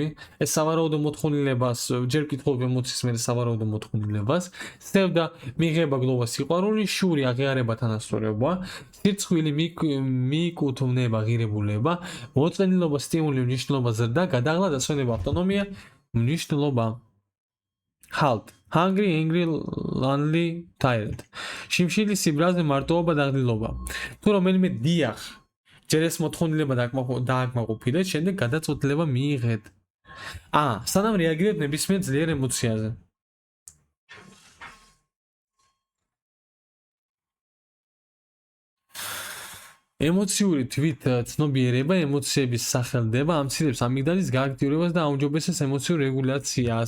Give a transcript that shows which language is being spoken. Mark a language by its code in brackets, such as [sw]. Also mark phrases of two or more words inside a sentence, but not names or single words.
[ka] ეს სავარაუდო მოთხოვნილებას, ჯერ ვკითხულობ ემოციის, მერე სავარაუდო მოთხოვნილებას. სევდა, მიღება, გლოვა, სიყვარული, შური, აღიარება, თანასწორობა. სირცხვილი, მიკუთვნება, ღირებულება, მოწყენილობა, სტიმული, მნიშვნელობა, ზრდა, გადაღლა, დასვენება, ავტონომია, მნიშვნელობა. [en] Halt. hungry, angry, lonely, tired. [ka] შიმშილის სიბრაზე მარტოობა და გრძნობა. თუ რომელიმე დიახ ჯერ ეს მოთხოვნილება დააკმაყოფილეთ, შემდეგ გადაწყვეტილება მიიღეთ. სანამ რეაგირებთ ნებისმიერ ძლიერ ემოციაზე. ემოციური თვით ცნობიერება ემოციების სახელდება ამცირებს ამიგდალის გააქტიურებას და აუმჯობესებს ემოციურ რეგულაციას.